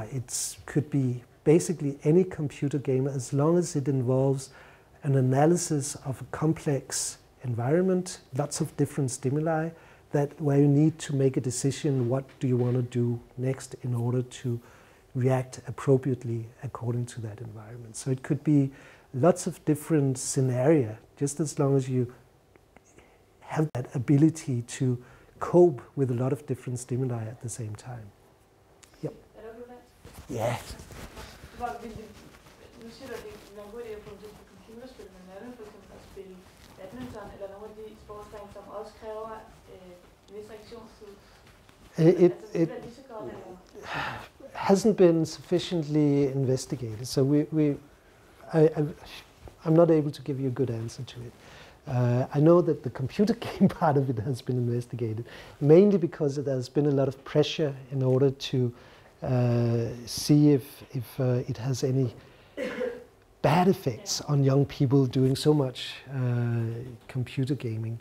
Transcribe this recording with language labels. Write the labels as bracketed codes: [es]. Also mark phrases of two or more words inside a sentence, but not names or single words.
[en] It could be basically any computer game as long as it involves an analysis of a complex environment, lots of different stimuli, where you need to make a decision, what do you want to do next in order to react appropriately according to that environment. So it could be lots of different scenarios, just as long as you have that ability to cope with a lot of different stimuli at the same time. Yep. Yeah. [da] Nu siger du, at det er en god idé at få det på computerspil, men er det for eksempel at spille badminton eller nogle af de sportsgrene, som også kræver en vis reaktionstid? [en] It hasn't been sufficiently investigated, so I'm not able to give you a good answer to it. I know that the computer game part of it has been investigated, mainly because there's been a lot of pressure in order to see if it has any bad effects on young people doing so much computer gaming.